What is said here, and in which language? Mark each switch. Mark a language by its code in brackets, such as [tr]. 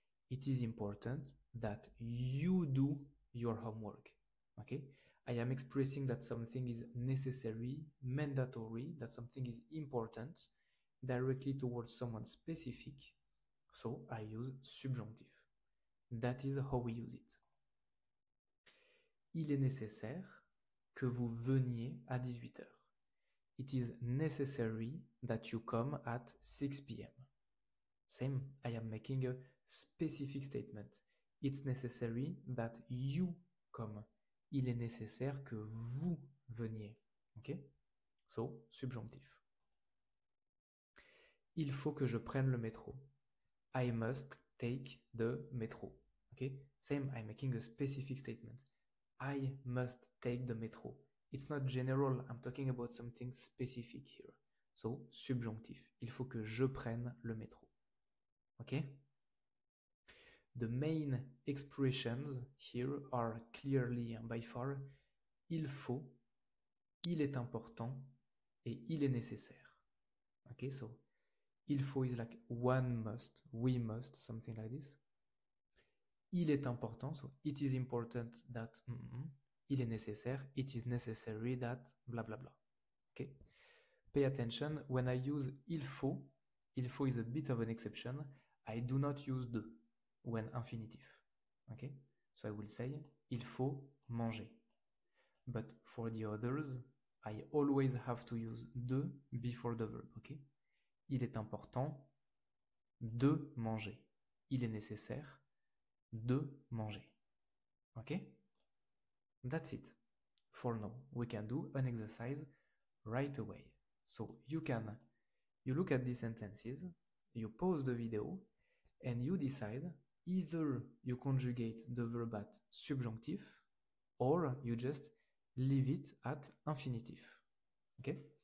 [en] It is important that you do your homework, okay? I am expressing that something is necessary, mandatory, that something is important directly towards someone specific, so I use subjunctive. That is how we use it. [fr] Il est nécessaire que vous veniez à 18h. [en] It is necessary that you come at 6 p.m. Same, I am making a specific statement. It's necessary that you come. [fr] Il est nécessaire que vous veniez. [en] Okay? So, [fr] subjonctif. Il faut que je prenne le métro. [en] I must take the metro. Okay? Same, I'm making a specific statement. I must take the metro. It's not general, I'm talking about something specific here. So, subjonctif. [fr] Il faut que je prenne le métro. [en] Okay? The main expressions here are clearly and by far [fr] il faut, il est important et il est nécessaire. [en] Okay, so [fr] Il faut [en] is like one must, we must, something like this. [fr] Il est important, [en] so it is important that, [fr] il est nécessaire, [en] it is necessary that, blah blah blah. Okay? Pay attention, when I use [fr] il faut [en] is a bit of an exception. I do not use de when infinitive. Okay? So I will say [fr] il faut manger. [en] But for the others, I always have to use de before the verb. [fr] Okay? Il est important de manger. Il est nécessaire de manger. [en] Okay? That's it. For now, we can do an exercise right away. So you look at these sentences, you pause the video, and you decide either you conjugate the verb at subjunctif or you just leave it at infinitive. Okay?